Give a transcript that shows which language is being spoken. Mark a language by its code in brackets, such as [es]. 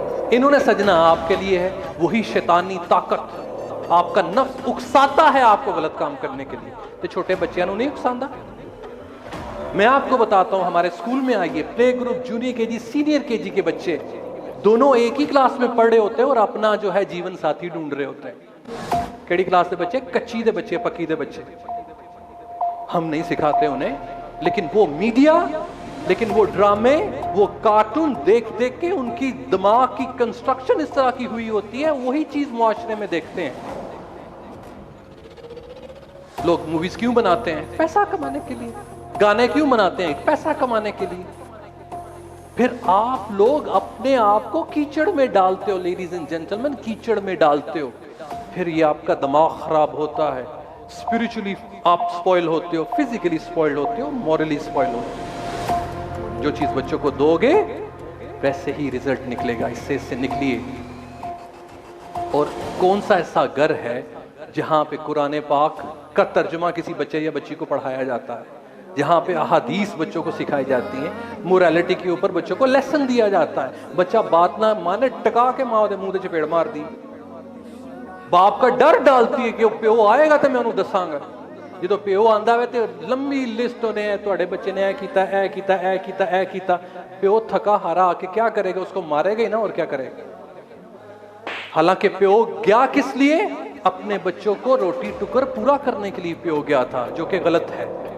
[ur] انہوں نے سجنا آپ کے لیے ہے. وہی شیطانی طاقت، آپ کا نفس اکساتا ہے آپ کو غلط کام کرنے کے لیے. تو چھوٹے بچیاں نہیں اکساندہ؟ میں آپ کو بتاتا ہوں، ہمارے اسکول میں آئیے، پلے گروپ جونیئر کے جی سینئر کے جی کے بچے دونوں ایک ہی کلاس میں پڑھ رہے ہوتے ہیں اور اپنا جو ہے جیون ساتھی ڈھونڈ رہے ہوتے ہیں. [pa] کیڑی کلاس دے بچے؟ کچی دے بچے، پکی دے بچے. [ur] ہم نہیں سکھاتے انہیں، لیکن وہ میڈیا، لیکن وہ ڈرامے، وہ کارٹون دیکھ دیکھ کے ان کی دماغ کی کنسٹرکشن اس طرح کی ہوئی ہوتی ہے، وہی چیز معاشرے میں دیکھتے ہیں. لوگ موویز کیوں بناتے ہیں؟ پیسہ کمانے کے لیے. گانے کیوں بناتے ہیں؟ پیسہ کمانے کے لیے. پھر آپ لوگ اپنے آپ کو کیچڑ میں ڈالتے ہو، لیڈیز اینڈ جینٹلمین، کیچڑ میں ڈالتے ہو. پھر یہ آپ کا دماغ خراب ہوتا ہے، اسپرچولی آپ سپوائل ہوتے ہو، فزیکلی سپوائل ہوتے ہو، مورلی سپوائل ہوتے ہو. جو چیز بچوں کو دو گے ویسے ہی ریزلٹ نکلے گا. اس سے نکلیے. اور کون سا ایسا گھر ہے جہاں پہ قرآن پاک کا ترجمہ کسی بچے یا بچی کو پڑھایا جاتا ہے، جہاں پہ احادیث بچوں کو سکھائی جاتی ہیں، موریلٹی کے اوپر بچوں کو لیسن دیا جاتا ہے. بچہ بات نہ مانے، [pa] ٹکا کے ماں دے منہ دے چپیڑ مار دی. [ur] باپ کا ڈر ڈالتی ہے [pa] کہ وہ پیو آئے گا تو میں انہوں دساں گا. جدو پیو آندا ہے تو لمبی لسٹ ہونے ہیں، تواڈے بچے نے اے کیتا، اے کیتا، اے کیتا، اے کیتا. [ur] پیو تھکا ہارا آ کے کیا کرے گا؟ اس کو مارے گا ہی نا، اور کیا کرے گا؟ حالانکہ پیو گیا کس لیے؟ اپنے بچوں کو روٹی ٹکر پورا کرنے کے لیے پیو گیا تھا، جو کہ غلط ہے.